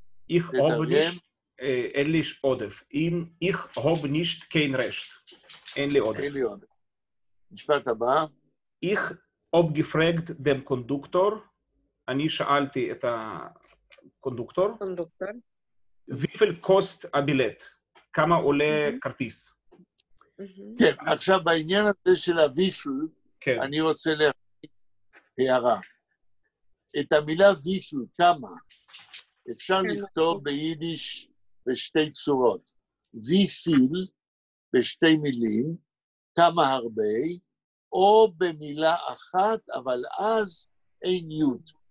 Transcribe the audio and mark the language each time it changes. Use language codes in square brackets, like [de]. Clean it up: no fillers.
[yi] Ich habe nicht, [he] אין לי עודף. [yi] Ich habe nicht kein Recht. [he] אין לי עודף. אין לי עודף. משפט הבא. [yi] Ich habe gefragt dem Konduktor, [he] אני שאלתי את הקונדוקטור, קונדוקטור. [yi] wie viel kostet הבילט? [he] כמה עולה כרטיס? כן, עכשיו בעניין הזה של הוויפל, כן. אני רוצה להגיד הערה. את המילה ויפל, כמה, אפשר לכתוב ביידיש בשתי צורות. ויפיל, בשתי מילים, כמה הרבה, או במילה אחת, אבל אז אין יוד.